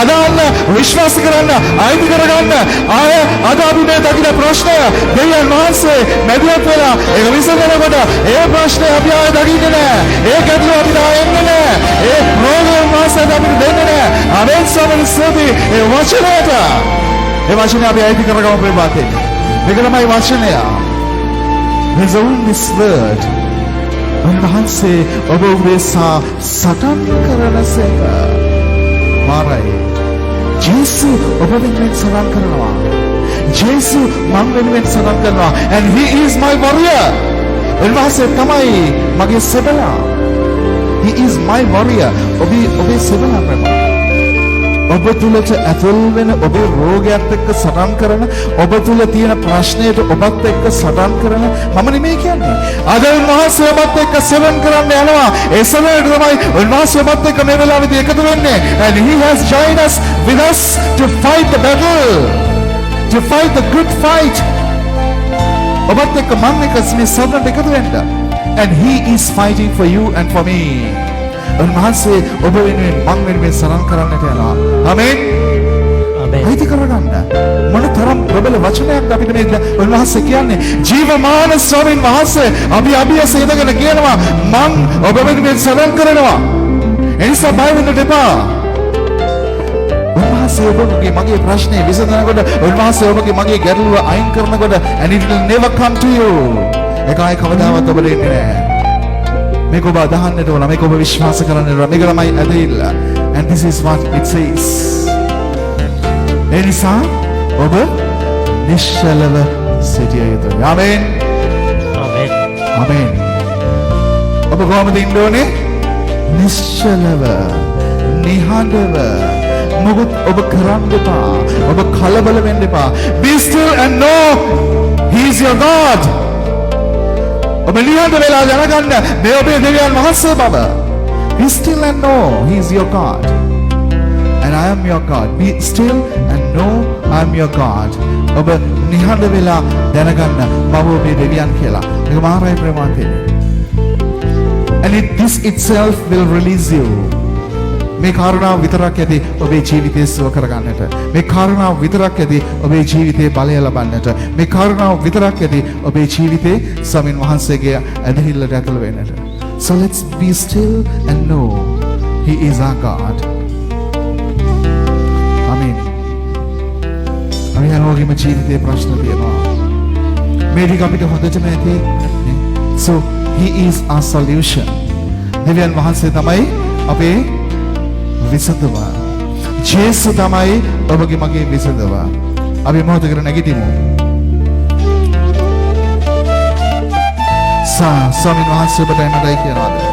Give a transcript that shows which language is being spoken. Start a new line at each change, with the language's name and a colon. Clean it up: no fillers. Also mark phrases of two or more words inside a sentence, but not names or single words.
Sinhala: අදාන්න විශ්වාස කරන්න අයිති කරගන්න. ආය අද අපි මේ දකින ප්‍රශ්නය දෙවියන් වහන්සේ මැදිහත් වෙලා ඒක විසඳනකොට ඒ ප්‍රශ්නේ අපි ආය දකින්නේ නැහැ. ඒ ගැටලුව අපිට ආය එන්නේ නැහැ. ඒ ප්‍රෝග්‍රෑම් වාසය අපිට දෙන්නේ නැහැ. ආමේන් ස්වාමීනි ස්තුතියි. ඒ වචනයට ඒ වචනේ අපි අයිති කරගමු ප්‍රේමාතේ. මේක තමයි වචනය.
English: There's only this word.
Sinhala: උන්වහන්සේ ඔබ උදෙසා සටන් කරන සේක. මාරයි. ජේසු ඔබ වෙනුවෙන් සටන් කරනවා. ජේසු මම වෙනුවෙන් සටන් කරනවා.
English: And he is my warrior.
Sinhala: උන්වහන්සේ තමයි මගේ සෙබලා.
English: He is my warrior.
Sinhala: ඔබේ සෙබලා ප්‍රේම. ඔබ තුලට ඇතුල් වෙන ඔබේ රෝගයත් එක්ක සටන් කරන ඔබ තුල තියෙන ප්‍රශ්නයට ඔබත් එක්ක සටන් කරන මම නෙමෙයි කියන්නේ. අද උන්වහන්සේ ඔබත් එක්ක සෙවන් කරන්න යනවා. ඒ සමයට තමයි උන්වහන්සේ ඔබත් එක්ක මේ වෙලාවේදී එකතු වෙන්නේ.
English: And he has joined us with us to fight the battle. To fight the good fight.
Sinhala: ඔබත් එක්ක මම එක්ක මේ සටනට එකතු වෙන්න.
English: And he is fighting for you and for me.
Sinhala: උන්වහන්සේ ඔබ වෙනුවෙන් මං වෙනුවෙන් සරණ කරන්නට යනවා. ආමේන්. ආමේන්. අයිති කරගන්න. මොන තරම් ප්‍රබල වචනයක් අපිට මේ උන්වහන්සේ කියන්නේ. ජීවමාන ස්වාමීන් වහන්සේ අපි අභියස ඉදගෙන කියනවා මං ඔබ වෙනුවෙන් සරණ කරනවා. එනිසා බය වෙන්න එපා. උන්වහන්සේ ඔබගේ මගේ ප්‍රශ්නේ විසඳනකොට උන්වහන්සේ ඔබගේ මගේ ගැටලුව අයින් කරනකොට
English: and it will never come to you.
Sinhala: ඒකයි කවදාවත් ඔබට එන්නේ නැහැ. මේක ඔබ අදහන්නට ඕන. මේක ඔබ විශ්වාස කරන්නට ඕන. මේක තමයි ඇදහිල්ල.
English: And this is what it says.
Sinhala: එනිසා ඔබ නිශ්චලව සිටිය යුතුයි. ආමේන්. ආමේන්. ආමේන්. ඔබ කොහොමද ඉන්න ඕනේ? නිශ්චලව, නිහඬව. මොකද ඔබ කරන්න එපා. ඔබ කලබල වෙන්න එපා.
English: Be still and know he is your God.
Sinhala: ඔබ නිහඬ වෙලා දැනගන්න මේ ඔබේ දෙවියන් වහන්සේ බව.
English: Be still and know he is your God. And I am your God. Be still and know I am your God.
Sinhala: ඔබ නිහඬ වෙලා දැනගන්න මම ඔබේ දෙවියන් කියලා. මේක මහාරයි ප්‍රමාණය.
English: And this itself will release you.
Sinhala: මේ කාරණාව විතරක් ඇති ඔබේ ජීවිතය සුව කරගන්නට. මේ කාරණාව විතරක් ඇති ඔබේ ජීවිතේ බලය ලබන්නට. මේ කාරණාව විතරක් ඇති ඔබේ ජීවිතේ ස්වාමීන් වහන්සේගේ ඇදහිල්ලට ඇතුළු වෙන්නට.
English: So let's be still and know he is our God.
Sinhala: Amen. අපි හැමෝගෙම ජීවිතේ ප්‍රශ්න තියෙනවා. මේ ටික අපිට හොඳටම ඇති.
English: So he is our solution.
Sinhala: දෙවියන් වහන්සේ තමයි අපේ විසඳුම. ජේසු තමයි ඔබගේ මගේ විසඳුම. අපි මොහොතකට නැගිටිමු. ස්වාමීන් වහන්සේ ඔබට එන්නටයි කියනවාද?